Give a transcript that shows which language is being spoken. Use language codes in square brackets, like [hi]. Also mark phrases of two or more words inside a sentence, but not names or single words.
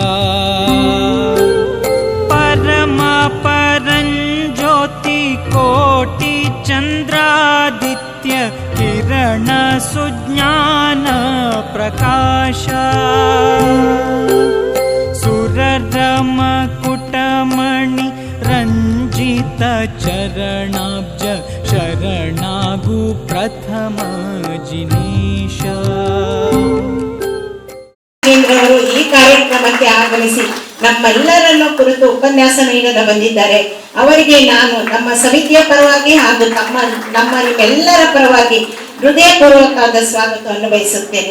[kn] ಪರಮ ಪರಂಜ್ಯೋತಿ ಕೋಟಿ ಚಂದ್ರಾದಿತ್ಯ ಕಿರಣ ಸುಜ್ಞಾನ ಪ್ರಕಾಶ ಸುರರಮ ಕುಟಮಣಿ ರಂಜಿತ ಚರಣಾಬ್ಜ ಶರಣಾಗು ಪ್ರಥಮ ಜಿನೀಶ ಅವರು ಈ ಕಾರ್ಯಕ್ರಮಕ್ಕೆ ಆಗಮಿಸಿ ನಮ್ಮೆಲ್ಲರನ್ನು ಕುರಿತು ಉಪನ್ಯಾಸ ನೀಡದ ಬಂದಿದ್ದಾರೆ. ಅವರಿಗೆ ನಾನು ನಮ್ಮ ಸಮಿತಿಯ ಪರವಾಗಿ ಹಾಗೂ ನಮ್ಮ ನಿಮ್ಮೆಲ್ಲರ ಪರವಾಗಿ ಹೃದಯಪೂರ್ವಕವಾದ ಸ್ವಾಗತವನ್ನು ಬಯಸುತ್ತೇನೆ.